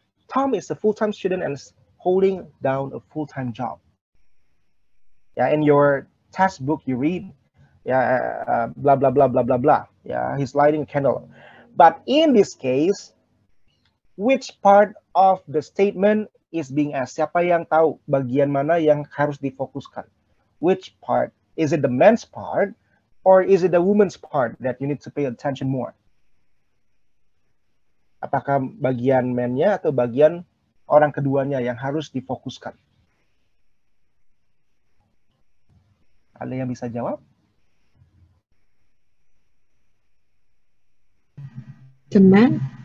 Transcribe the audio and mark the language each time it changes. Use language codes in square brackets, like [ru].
[en] Tom is a full-time student and is holding down a full-time job. In your textbook you read, blah, blah, blah, blah, blah, blah. He's lighting a candle. But in this case, which part of the statement is being asked? [id] Siapa yang tahu bagian mana yang harus difokuskan? [en] Which part? Is it the man's part or is it the woman's part that you need to pay attention more? [id] Apakah bagian man-nya atau bagian orang keduanya yang harus difokuskan? Ada yang bisa jawab? [en] The man.